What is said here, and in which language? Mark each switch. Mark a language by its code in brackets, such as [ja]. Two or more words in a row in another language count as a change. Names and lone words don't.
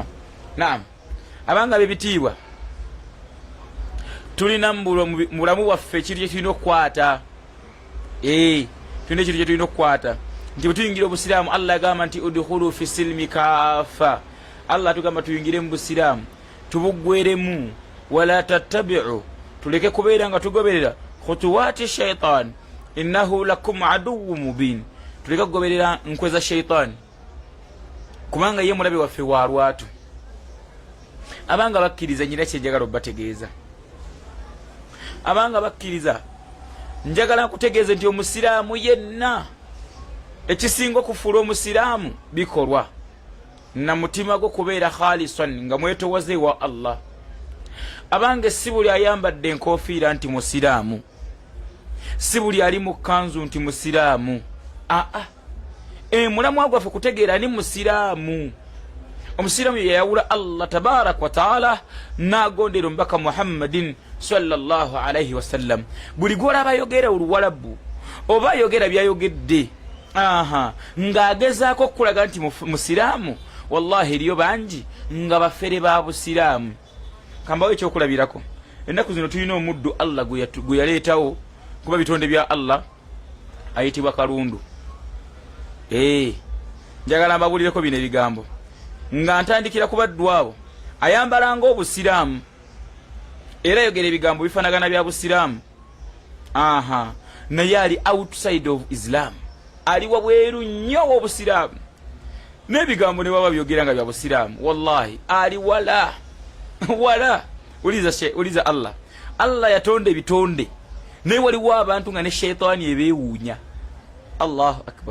[lg] Naam, abanga bebitiibwa tulina mubulamu waffe ekintu kye tulina okukwata tulina ekintu kye tulina okukwata nti bwe tuyingira obusiraamu Allah yagamba nti [ar] ادخلوا في السلم كافة. [lg] Allah tugamba tuyingire mu busiraamu tubugweremu [ar] ولا تتبعوا [lg] tuleke kubeera nga tugoberera [ar] خطوات الشيطان إنه لكم عدو مبين [lg] tuleke kugoberera nkweza shaitan kubanga ye mulabe waffe wa lwatu. Abanga bakkiriza nyina kyenjagala obategeeza abanga bakkiriza njagala kutegeeza nti omusiraamu yenna ekisinga okufuula omusiraamu bikolwa na mutima gwo kubeera khalisan nga mwetowaze wa Allah. Abange si buli ayambadde enkofiira nti musiraamu, si buli ali mu kanzu nti musiraamu. Mulamwa gwaffe kutegeera ni musiraamu. Omusiraamu yayawula Allah [ar] تبارك وتعالى [lg] n'agondera omubaka Muhammadin [ar] صلى الله عليه وسلم. [lg] Buli gwolaba ayogera oluwalabu oba ayogera byayogedde ng'agezaako okulaga nti musiraamu, wallahi eriyo bangi nga bafere ba busiraamu. Kambawo ekyokulabirako ennaku zino tulina omuddu Allah gwe yaleetawo kuba bitonde bya Allah ayitibwa kalundu. Njagala mbabulireko bino ebigambo nga ntandikira ku baddu abo ayambala ng'obusiraamu era ayogera ebigambo bifaanagana bya busiraamu naye ali [en] outside of Islam, [lg] ali wabweru nnyo w'obusiraamu n'ebigambo ne baba byogera nga bya busiraamu wallahi ali wala uliza Allah yatonda ebitonde naye waliwo abantu nga ne shaitani ebeewuunya. [ar] الله أكبر.